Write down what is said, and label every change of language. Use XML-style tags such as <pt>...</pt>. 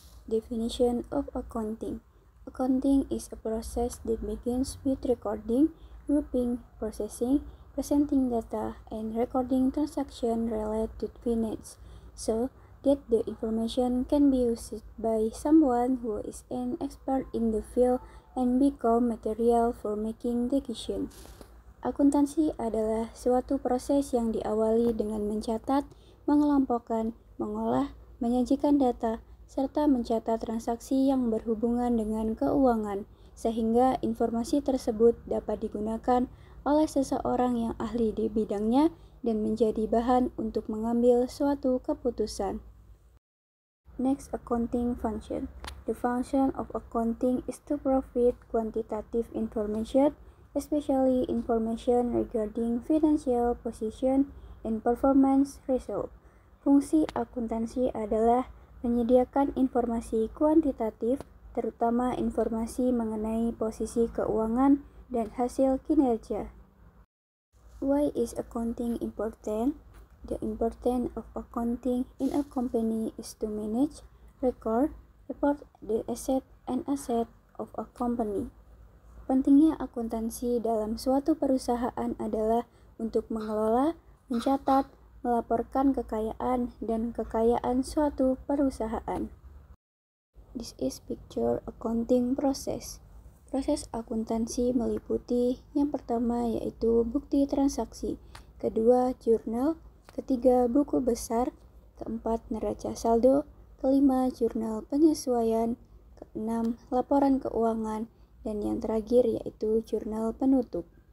<en>Definition of accounting. Accounting is a process that begins with recording, grouping, processing, presenting data, and recording transactions related to finance, so that the information can be used by someone who is an expert in the field and become material for making decisions.</en> <id>Akuntansi adalah suatu proses yang diawali dengan mencatat, mengelompokkan, mengolah, menyajikan data, serta mencatat transaksi yang berhubungan dengan keuangan, sehingga informasi tersebut dapat digunakan oleh seseorang yang ahli di bidangnya dan menjadi bahan untuk mengambil suatu keputusan.</id> <en>Next, accounting function. The function of accounting is to provide quantitative information, especially information regarding financial position and performance result.</en> <id>Fungsi akuntansi adalah menyediakan informasi kuantitatif, terutama informasi mengenai posisi keuangan dan hasil kinerja.</id> <en>Why is accounting important? The importance of accounting in a company is to manage, report the asset and asset of a company.</en> <id>Pentingnya akuntansi dalam suatu perusahaan adalah untuk mengelola, mencatat, melaporkan kekayaan dan kekayaan suatu perusahaan.</id> <en>This is picture accounting process.</en> <id>Proses akuntansi meliputi yang pertama yaitu bukti transaksi, kedua jurnal, ketiga buku besar, keempat neraca saldo, kelima jurnal penyesuaian, keenam laporan keuangan, dan yang terakhir yaitu jurnal penutup.</id>